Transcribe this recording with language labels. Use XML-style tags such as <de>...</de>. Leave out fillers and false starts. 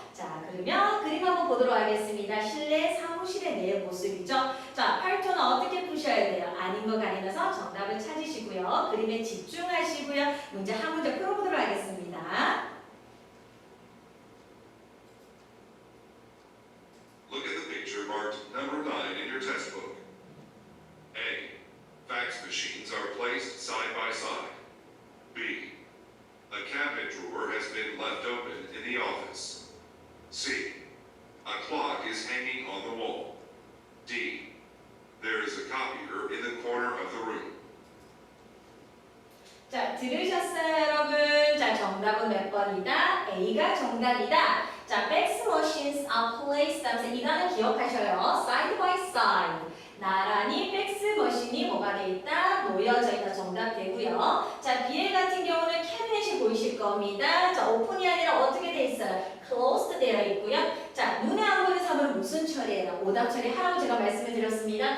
<ko>자, 그러면 그림 한번 보도록 하겠습니다. 실내 사무실의 내 모습이죠. 자, 팔톤은 어떻게 푸셔야 돼요? 아닌 거 가리면서 정답을 찾으시고요. 그림에 집중하시고요. 문제 한 문제 풀어보도록 하겠습니다.</ko> <en>Look at the picture marked number 9 in your textbook. A. Fax machines are placed side by side. B. A cabinet drawer has been left open in the office. C. A clock is hanging on the wall. D. There is a copier in the corner of the room.</en> <ko>자, 들으셨어요, 여러분? 자, 정답은 몇 번이다? A가 정답이다.</ko> <en>자, fax machines are placed.</en> <ko>이거는 기억하셔요.</ko> <en>side by side.</en> <ko>나란히 팩스 머신이 뭐가 돼 있다? 놓여져 있다. 정답 되고요. 자, B의 같은 경우는 캐비넷이 보이실 겁니다. 자, 오픈이 아니라 어떻게 돼 있어요? closed 되어 있고요. 자, 눈에 안 보이는 사물은 무슨 처리예요? 오답 처리하라고 제가 말씀을 드렸습니다.</ko>